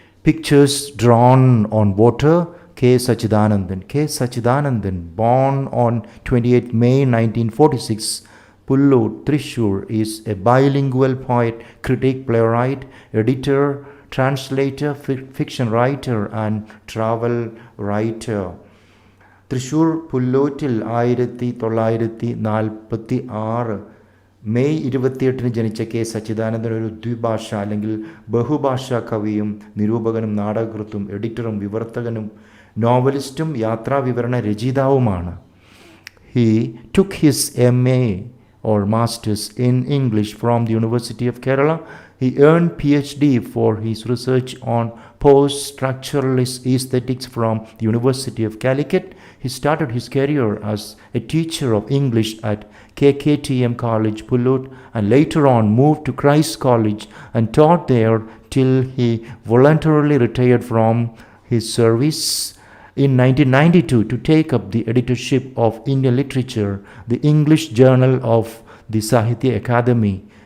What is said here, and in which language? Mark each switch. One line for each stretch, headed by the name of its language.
English: Pictures Drawn on Water, K. Satchidanandan. K. Satchidanandan, born on 28 May 1946, Pullur, Thrissur, is a bilingual poet, critic, playwright, editor, translator, fiction writer, and travel writer.
Malayalam: Thrissur പുല്ലൂറ്റിൽ 1946 May 28 ജനിച്ച K Sachidanandan ഒരു ദ്വിഭാഷ അല്ലെങ്കിൽ ബഹുഭാഷാ കവിയും നിരൂപകനും നാടകകൃത്തും എഡിറ്ററും വിവർത്തകനും നോവലിസ്റ്റും യാത്രാവിവരണ രചയിതാവുമാണ്.
English: He took his MA or Masters in English from the University of Kerala. He earned PhD for his research on post-structuralist aesthetics from the University of Calicut. He started his career as a teacher of English at KKTM College, Pullur, and later on moved to Christ College and taught there till he voluntarily retired from his service in 1992 to take up the editorship of Indian literature, the English Journal of the Sahitya Academy.